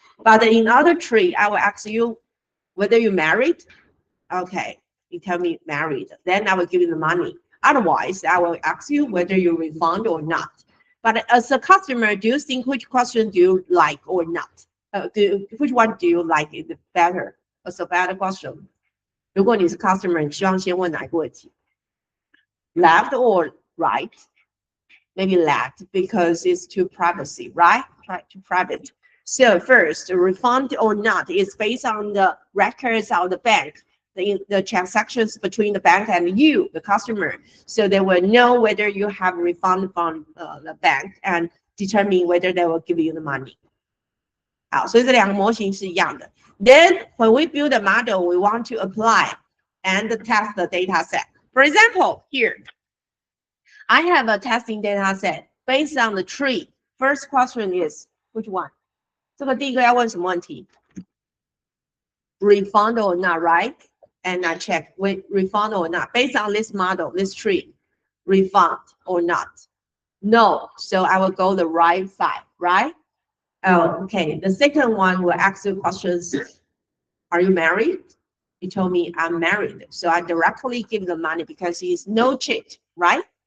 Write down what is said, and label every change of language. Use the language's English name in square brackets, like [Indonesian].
[English] But in other tree, I will ask you whether you married. Okay, you tell me married. Then I will give you the money. Otherwise, I will ask you whether you refund or not. But as a customer, do you think which question do you like or not? Which one do you like is better? As a better question. [Chinese] 如果你是 customer， 你希望先问哪一个问题 ？ [English] Left or right? Maybe left because it's too privacy, right? Too private. So first, refund or not is based on the records of the bank, the transactions between the bank and you, the customer. So they will know whether you have refund from the bank and determine whether they will give you the money. [Chinese] 好，所以这两个模型是一样的。 [English] Then when we build a model, we want to apply and test the data set. For example, here, I have a testing data set based on the tree. First question is, which one? [Chinese] 这个第一个要问什么问题 ？ [English] Refund or not, right? And I check with refund or not. Based on this model, this tree, refund or not? No. So I will go the right side, right? Oh, okay. The second one will ask you questions. Are you married? You told me I'm married. So I directly give the money because he's no cheat, right?